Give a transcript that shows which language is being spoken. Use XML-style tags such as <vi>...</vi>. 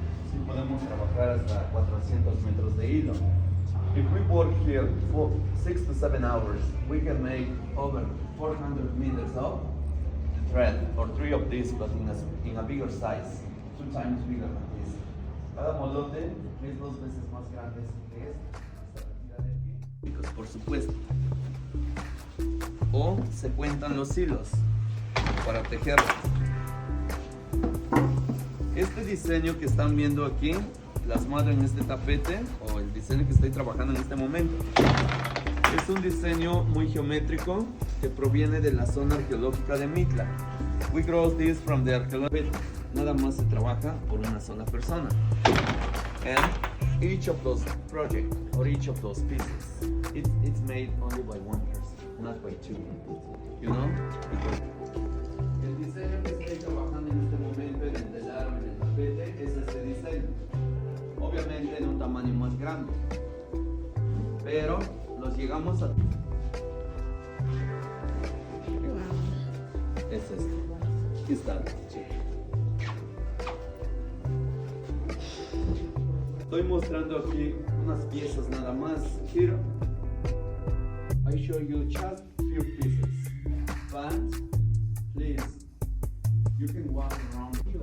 <es>Sí podemos trabajar hasta 400 metros de hilo.</es> <en>If we work here for 6 to 7 hours, we can make over 400 meters of thread, or 3 of these, but in a bigger size, 2 times bigger than this.</en> <es>Cada molote es 2 veces más grande que esta de aquí. Por supuesto. O se cuentan los hilos para tejerlos. Este diseño que están viendo aquí, plasmado en este tapete, o el diseño que estoy trabajando en este momento, es un diseño muy geométrico que proviene de la zona arqueológica de Mitla.</es> <en>We grow this from the archaeological.</en> <es>Nada más se trabaja por una sola persona.</es> <en>And each of those projects, or each of those pieces, it's made only by one person, not by too. You know?</en> <es>El diseño que estoy trabajando en este momento en el telar o en el tapete es este diseño. Obviamente en un tamaño más grande. Pero los llegamos a... Es este. Aquí está. Estoy mostrando aquí unas piezas nada más.</es> <en>Here, I show you just few pieces. But please, you can walk around.</en>